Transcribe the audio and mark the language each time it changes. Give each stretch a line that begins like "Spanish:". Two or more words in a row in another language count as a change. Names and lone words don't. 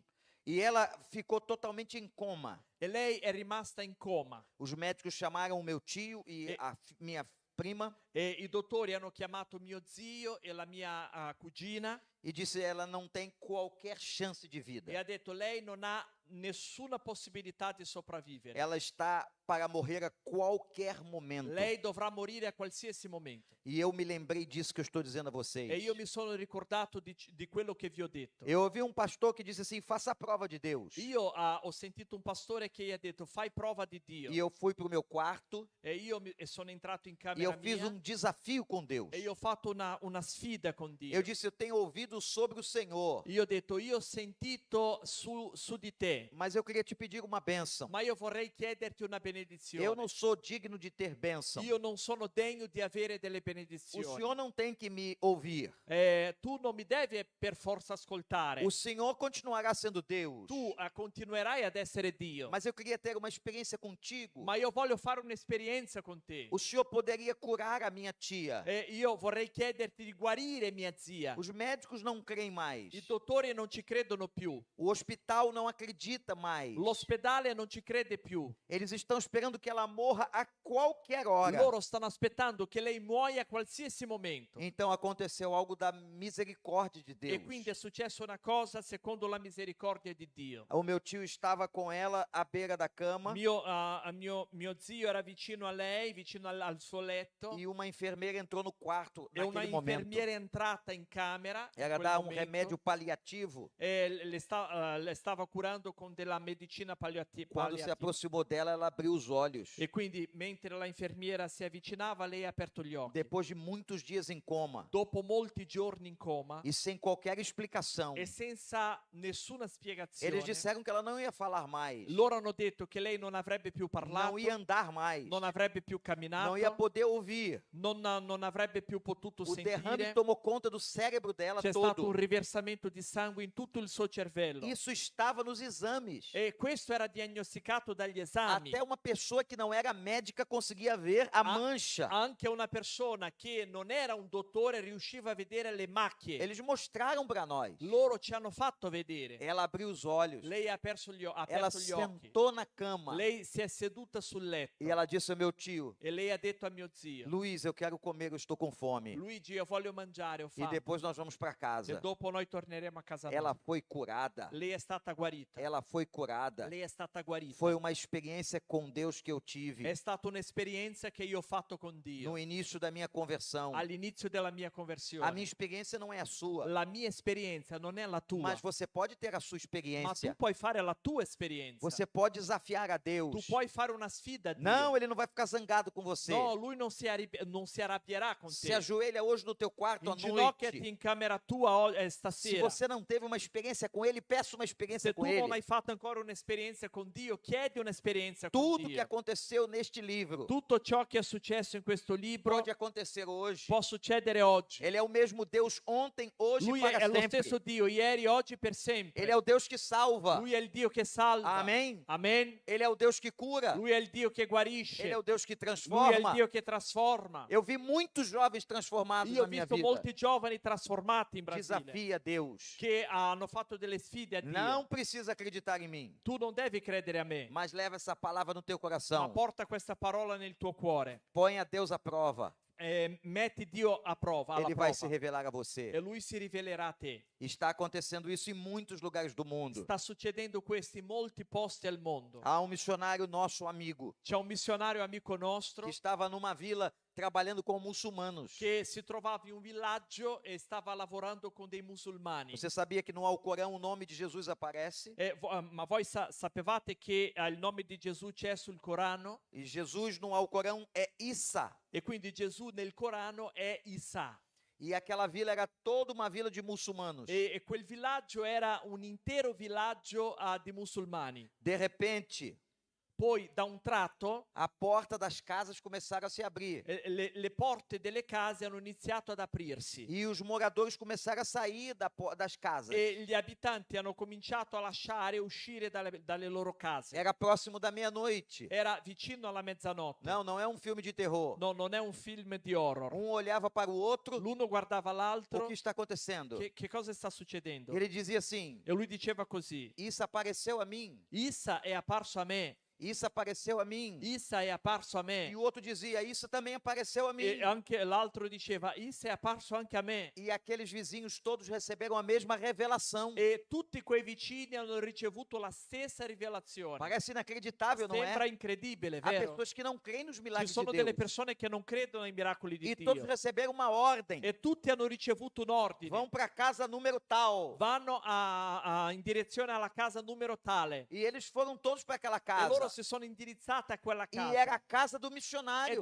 Portuguese: E ela ficou totalmente em coma.
Italian: e lei è rimasta in coma.
Portuguese: Os médicos chamaram o meu tio e minha prima
Italian: E i dottori hanno chiamato mio zio e la mia cugina
Portuguese: e disse ela não tem qualquer chance de vida.
Italian: e ha detto lei non ha nessuna possibilità di sopravvivere.
Portuguese: Ela está para morrer a qualquer momento.
Italian: Lei dovrà morire a qualsiasi momento.
Portuguese: E eu me lembrei disso que eu estou dizendo a vocês.
Italian: E io mi sono ricordato di quello che vi ho detto.
Portuguese: Eu ouvi um pastor que disse assim: faça a prova de Deus.
Italian: Io ho sentito un pastore che ha detto fai prova di Dio.
Portuguese: E eu fui para o meu quarto
Italian: E io sono entrato in
Portuguese: e eu
Italian: camera
Portuguese: fiz
Italian: mia
Portuguese: um desafio com Deus.
Italian: e io ho fatto una sfida con Dio.
Portuguese: Eu disse: eu tenho ouvido sobre o Senhor,
Italian: Io ho detto io ho sentito su di te,
Portuguese: mas eu queria te pedir uma bênção.
Italian: ma io vorrei chiederti una benedizione.
Portuguese: Eu não sou digno de ter bênção.
Italian: Io non sono degno di avere delle
Portuguese: O
Italian: benedizioni.
Portuguese: Senhor não tem que me ouvir.
Italian: Tu non mi devi per forza ascoltare.
Portuguese: O Senhor continuará sendo Deus.
Italian: Tu continuerai ad essere Dio.
Portuguese: Mas eu queria ter uma experiência contigo.
Italian: Ma io voglio fare un'esperienza con te.
Portuguese: O Senhor poderia curar a minha tia.
Italian: Io vorrei chiederti di guarire mia zia.
Portuguese: Os médicos não creem mais.
Italian: I dottori non ci credono più.
Portuguese: O hospital não acredita mais.
Italian: L'ospedale non ci crede più.
Portuguese: Eles estão esperando que ela morra a qualquer hora.
Italian: Loro stanno aspettando che lei muoia a qualsiasi momento.
Portuguese: Então aconteceu algo da misericórdia de Deus.
Italian: E quindi è successa una cosa secondo la misericordia di Dio.
Portuguese: O meu tio estava com ela à beira da cama
Italian: Mio zio era vicino a lei, vicino al suo letto.
Portuguese: e uma enfermeira entrou no quarto
Italian: E una
Portuguese: naquele momento.
Italian: infermiera è entrata in camera in
Portuguese: Era
Italian: quel
Portuguese: dar um
Italian: momento,
Portuguese: remédio paliativo.
Italian: e le stava curando con della medicina
Portuguese: Quando se aproximou dela, ela abriu os olhos.
Italian: E quindi mentre la infermiera si avvicinava, lei ha aperto gli occhi.
Portuguese: Depois de muitos dias em coma
Italian: Dopo molti giorni in coma
Portuguese: e sem qualquer explicação,
Italian: e senza nessuna spiegazione,
Portuguese: eles disseram que ela não ia falar mais,
Italian: loro hanno detto che lei non avrebbe più parlato,
Portuguese: não ia andar mais,
Italian: non avrebbe più camminato,
Portuguese: não ia poder ouvir.
Italian: non avrebbe più potuto
Portuguese: O derrame
Italian: sentire.
Portuguese: tomou conta do cérebro dela
Italian: C'è stato un
Portuguese: todo.
Italian: riversamento di sangue in tutto il suo cervello.
Portuguese: Isso estava nos exames.
Italian: E questo era diagnosticato dagli esami.
Portuguese: Até uma pessoa que não era médica conseguia ver a mancha.
Italian: Anche una persona che non era un dottore riusciva a vedere le macchie.
Portuguese: Eles mostraram para nós.
Italian: Loro ci hanno fatto vedere.
Portuguese: Ela abriu os olhos.
Italian: Lei ha aperto
Portuguese: Ela
Italian: gli occhi.
Portuguese: sentou na cama.
Italian: Lei si è seduta sul letto.
Portuguese: E ela disse ao meu tio:
Italian: E lei ha detto a mio zio:
Portuguese: Luiz, eu quero comer, eu estou com fome.
Italian: Luigi, io voglio mangiare, ho
Portuguese: E
Italian: fame.
Portuguese: depois nós vamos para
Italian: E
Portuguese: casa.
Italian: dopo noi torneremo a casa
Portuguese: Ela
Italian: nostra.
Portuguese: foi curada.
Italian: Lei è stata guarita.
Portuguese: Ela foi curada.
Italian: Lei è stata guarita.
Portuguese: Foi uma experiência com Deus que eu tive
Italian: È stata un'esperienza che io ho fatto con Dio
Portuguese: no início da minha conversão.
Italian: all'inizio della mia
Portuguese: A
Italian: conversione.
Portuguese: minha experiência não é a sua,
Italian: La mia esperienza non è la tua,
Portuguese: mas você pode ter a sua
Italian: ma tu
Portuguese: experiência.
Italian: puoi fare la tua esperienza.
Portuguese: Você pode desafiar a
Italian: Tu
Portuguese: Deus.
Italian: puoi fare una sfida a Dio.
Portuguese: Não, ele não vai ficar zangado com você.
Italian: No, lui non si arrabbierà con
Portuguese: Se
Italian: te.
Portuguese: ajoelha hoje no teu quarto à
Italian: Inginocchiati
Portuguese: noite.
Italian: in camera tua
Portuguese: Se
Italian: stasera.
Portuguese: você não teve uma experiência com ele, peça uma experiência
Italian: Se tu
Portuguese: com
Italian: non hai
Portuguese: ele.
Italian: fatto ancora un'esperienza con Dio, chiedi un'esperienza con
Portuguese: Tudo que
Italian: Dio.
Portuguese: aconteceu neste livro
Italian: Tutto ciò che è successo in questo libro
Portuguese: pode acontecer hoje.
Italian: può succedere oggi.
Portuguese: Ele é o mesmo Deus ontem, hoje e
Italian: Lui
Portuguese: para
Italian: è lo
Portuguese: sempre.
Italian: stesso Dio, ieri, oggi, per sempre.
Portuguese: Ele é o Deus que salva.
Italian: Lui è il Dio che salva.
Portuguese: Amém?
Italian: Amen.
Portuguese: Ele é o Deus que cura.
Italian: Lui è il Dio che guarisce.
Portuguese: Ele é o Deus que
Italian: Lui è il
Portuguese: transforma.
Italian: Dio che trasforma.
Portuguese: Eu vi muitos jovens transformados
Italian: Io ho
Portuguese: na minha
Italian: visto
Portuguese: vida.
Italian: molti giovani trasformati in Brasile
Portuguese: Desafia Deus.
Italian: che hanno fatto delle sfide a Dio.
Portuguese: Não precisa acreditar em mim,
Italian: Tu non devi credere a me,
Portuguese: mas leva essa palavra no teu
Italian: ma
Portuguese: coração.
Italian: porta questa parola nel tuo cuore.
Portuguese: Põe a Deus à prova.
Italian: metti Dio a prova, alla
Portuguese: Ele vai se
Italian: prova,
Portuguese: revelar a você.
Italian: e Lui si rivelerà a te.
Portuguese: Está acontecendo isso em muitos lugares do mundo.
Italian: Sta succedendo questo in molti posti al mondo.
Portuguese: Há um missionário nosso amigo
Italian: C'è un missionario amico nostro
Portuguese: que estava numa vila trabalhando com muçulmanos.
Italian: che si trovava in un villaggio e stava lavorando con dei musulmani.
Portuguese: Você sabia que no Alcorão o nome de Jesus aparece?
Italian: Ma voi sapevate che il nome di Gesù c'è sul Corano?
Portuguese: E Jesus no Alcorão é Issa.
Italian: E quindi Gesù nel Corano è Isa.
Portuguese: E aquela vila era toda uma vila de muçulmanos.
Italian: E quel villaggio era un intero villaggio di musulmani.
Portuguese: De repente,
Italian: Poi da un tratto
Portuguese: a porta das casas começaram a se abrir.
Italian: le porte delle case hanno iniziato ad aprirsi.
Portuguese: E os moradores começaram a sair das casas.
Italian: E gli abitanti hanno cominciato a lasciare e uscire dalle loro case.
Portuguese: Era próximo da meia-noite.
Italian: Era vicino alla mezzanotte.
Portuguese: Não, não é um filme de terror.
Italian: No, non è un film di horror.
Portuguese: Um olhava para o outro,
Italian: L'uno guardava
Portuguese: o
Italian: l'altro.
Portuguese: que está acontecendo?
Italian: Che cosa sta succedendo?
Portuguese: Ele dizia assim:
Italian: E lui diceva così:
Portuguese: Isso apareceu a mim.
Italian: Issa è apparso a me.
Portuguese: Isso apareceu a mim.
Italian: Issa è apparso a
Portuguese: E
Italian: me.
Portuguese: o outro dizia: Isso também apareceu a mim.
Italian: E anche l'altro diceva: Issa è apparso anche a me.
Portuguese: E aqueles vizinhos todos receberam a mesma revelação.
Italian: E tutti quei vicini hanno ricevuto la stessa rivelazione.
Portuguese: Parece inacreditável, não
Italian: Sembra
Portuguese: é?
Italian: incredibile,
Portuguese: Há
Italian: vero?
Portuguese: pessoas que não creem nos
Italian: Ci
Portuguese: milagres de
Italian: sono delle
Portuguese: Deus.
Italian: persone che non credono ai miracoli di
Portuguese: E todos
Italian: Dio.
Portuguese: receberam uma ordem.
Italian: E tutti hanno ricevuto un ordine.
Portuguese: Vão para a casa número tal.
Italian: Vanno in direzione alla casa numero tale.
Portuguese: E eles foram todos para aquela
Italian: E loro
Portuguese: casa.
Italian: si sono indirizzati a quella
Portuguese: E era a
Italian: casa.
Portuguese: casa do missionário.